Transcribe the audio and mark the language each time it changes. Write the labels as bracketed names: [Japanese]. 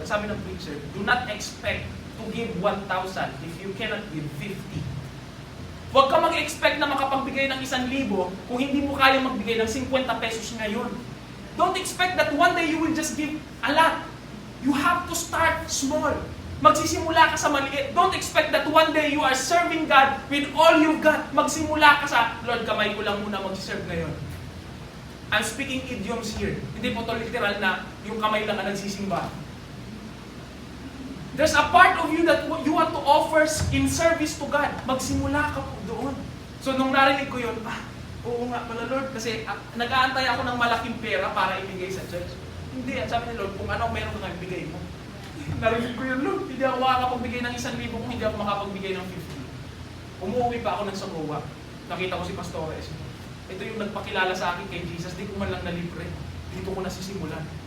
[Filipino] Ang sabi ng preacher, [English] do not expect to give 1,000 if you cannot give 50. [Filipino] Huwag ka mag-expect na makapagbigay ng 1,000 kung hindi mo kaya magbigay ng 50 pesos ngayon. [English] Don't expect that one day you will just give a lot. You have to start small. [Filipino] Magsisimula ka sa maliit. [English] Don't expect that one day you are serving God with all you've got. [Filipino] Magsimula ka sa, Lord, kamay ko lang muna mag-serve ngayon. [English] I'm speaking idioms here. [Filipino] Hindi po to literal na yung kamay lang ang nagsisimba. [English] There's a part of you that you want to offer in service to God. [Filipino] Magsimula ka po doon. So nung narinig ko yun, oo nga pala Lord, kasi nag-aantay ako ng malaking pera para ibigay sa church. Hindi, sabi ni Lord, kung ano meron ka ibigay mo. Narinig ko yun, Lord, hindi ako makakapagbigay ng 1,000 kung hindi ako makapagbigay ng 50. Umuwi pa ako ng Samoa. Nakita ko si Pastores. Ito yung nagpakilala sa akin kay Jesus, di ko man lang nalibre. Dito ko nasisimulan.